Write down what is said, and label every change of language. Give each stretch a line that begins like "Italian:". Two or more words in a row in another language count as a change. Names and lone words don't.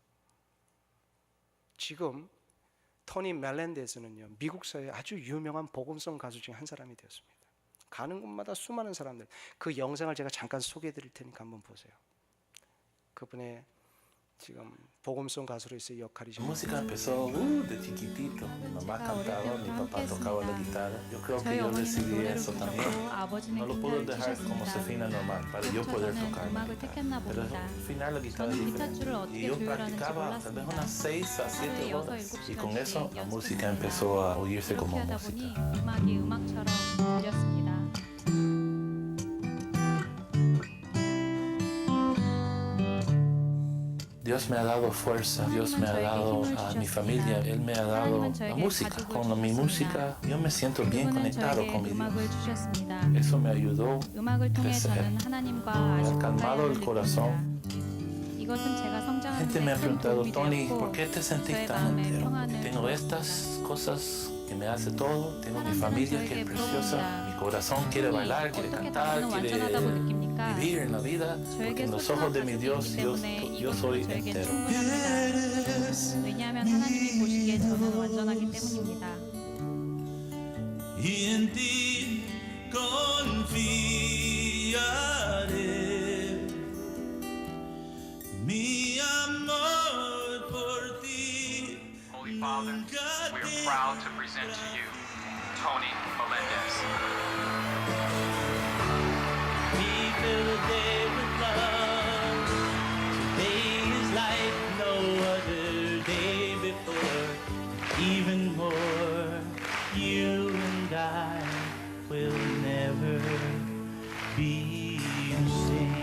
Korean: 지금 토니 멜렌데즈는요 미국 사회의 아주 유명한 복음성 가수 중에 한 사람이 되었습니다. 가는 곳마다 수많은 사람들, 그 영상을 제가 잠깐 소개해 드릴 테니까 한번 보세요. 그분의 지금 복음송 가수로서의 역할이 좀
Spanish: Música empezó de chiquitito. Mi mamá cantaba, mi papá tocaba la guitarra. Yo creo que
Korean: 저희
Spanish: yo
Korean: 어머니는
Spanish: recibí
Korean: 노래를
Spanish: eso también.
Korean: 부르고 아버지는
Spanish: No lo puedo
Korean: 기타를
Spanish: dejar como
Korean: 치셨습니다.
Spanish: Sefina normal para yo poder
Korean: 저는
Spanish: tocar la
Korean: 음악을
Spanish: guitarra.
Korean: 택했나
Spanish: Pero
Korean: 봅니다.
Spanish: afinar la guitarra es
Korean: 저는 기타
Spanish: diferente.
Korean: 줄을
Spanish: Y
Korean: 어떻게
Spanish: yo
Korean: 조율하는지
Spanish: practicaba tal vez
Korean: 몰랐습니다.
Spanish: unas 6 a 7
Korean: 하루에
Spanish: horas.
Korean: 6,
Spanish: Y con
Korean: 7시간씩
Spanish: eso la música
Korean: 연습했습니다.
Spanish: empezó a oírse
Korean: 그렇게
Spanish: como
Korean: 하다
Spanish: música.
Korean: 보니 음악이 음악처럼 들렸습니다.
Spanish: Dios me ha dado fuerza, Dios me ha dado a mi familia, Él me ha dado la música. Con mi música yo me siento bien
Korean: 그분은
Spanish: conectado
Korean: 저에게
Spanish: con mi
Korean: 음악을
Spanish: Dios.
Korean: 주셨습니다.
Spanish: Eso me ayudó.
Korean: 음악을 통해
Spanish: crecer.
Korean: 저는 하나님과 아주
Spanish: calmado
Korean: 가까이
Spanish: el corazón.
Korean: 느낍니다. 이것은 제가 성장하는
Spanish: Gente me
Korean: 데
Spanish: ha
Korean: 큰
Spanish: preguntado,
Korean: 도움이
Spanish: Tony,
Korean: 되었고
Spanish: ¿por qué te sentís
Korean: 저의
Spanish: tan
Korean: 마음에
Spanish: entero?
Korean: 평안을
Spanish: Tengo estas cosas que me hace todo, tengo mi
Korean: 사람들은
Spanish: familia que
Korean: 저에게
Spanish: es preciosa,
Korean: 물어봅니다.
Spanish: mi corazón quiere bailar, quiere
Korean: 어떻게
Spanish: cantar,
Korean: 당신은
Spanish: quiere
Korean: 완전하다고 느낍니까?
Spanish: vivir en la vida, porque
Korean: 저에게
Spanish: en los
Korean: 소중한
Spanish: ojos de mi
Korean: 가족이
Spanish: Dios
Korean: 있기 때문에
Spanish: yo soy
Korean: 이것은 저에게
Spanish: entero.
Korean: 충분합니다. 왜냐하면 하나님이 보시기에 저는 완전하기 때문입니다.
Spanish: Y en ti confiaré. Mi amor por ti.
English: Holy Father, we are proud to present to you Tony Melendez. We fill the day with love. Today is like no other day before. Even more, you and I will never be the same.